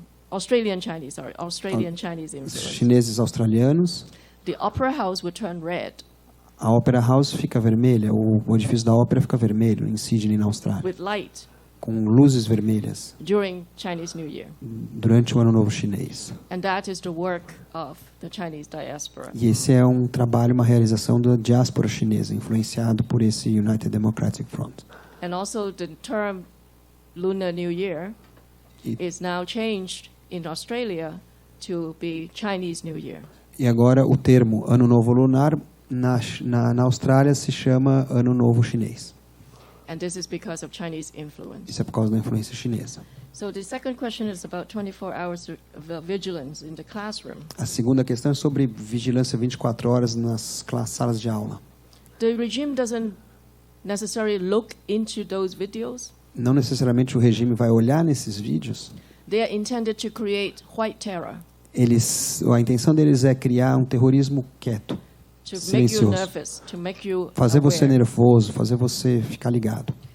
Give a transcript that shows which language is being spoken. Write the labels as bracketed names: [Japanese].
[English] Australian Chinese influence. [Portuguese] Chineses australianos, [English] the Opera House would turn red. [Portuguese] A Opera House fica vermelha, o edifício da ópera fica vermelho em Sydney, na Austrália. [English] With light. [Portuguese] Com luzes vermelhas. [English] During Chinese New Year. [Portuguese] Durante o Ano Novo Chinês. [English] And that is the work of the Chinese diaspora. [Portuguese] E esse é um trabalho, uma realização da diáspora chinesa, influenciado por esse United Democratic Front. [English] And also the term Lunar New Year is now changed in Australia to be Chinese New Year. [Portuguese] E agora o termo Ano Novo Lunar na Austrália se chama Ano Novo Chinês. [English] And this is because of Chinese influence. [Portuguese] Isso é por causa da influência chinesa. [English] So the second question is about 24 hours of vigilance in the classroom. [Portuguese] A segunda questão é sobre vigilância 24 horas nas salas de aula. [English] The regime doesn't necessarily look into those videos. [Portuguese] Não necessariamente o regime vai olhar nesses vídeos. [English] They are intended to create white terror. [Portuguese] A intenção deles é criar um terrorismo quieto. Silencioso. Fazer você nervoso, fazer você ficar ligado.